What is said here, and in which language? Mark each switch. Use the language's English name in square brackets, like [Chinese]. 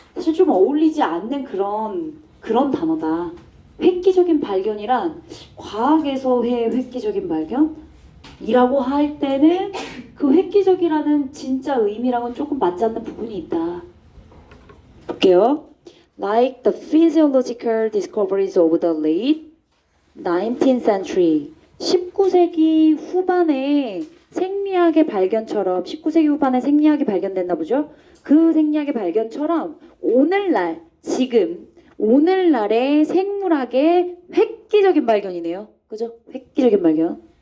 [Korean] 사실 좀 어울리지 않는 그런 단어다. 획기적인 발견이란 과학에서의 획기적인 발견이라고 할 때는 그 획기적이라는 진짜 의미랑은 조금 맞지 않는 부분이 있다. 볼게요. [English] Like the physiological discoveries of the late 19th century. [Korean] 19세기 후반에 생리학의 발견처럼 19세기 후반에 생리학이 발견됐나 보죠? 그 생리학의 발견처럼 오늘날 지금 오늘날의 생물학의 획기적인 발견이네요. 그죠? 획기적인 발견.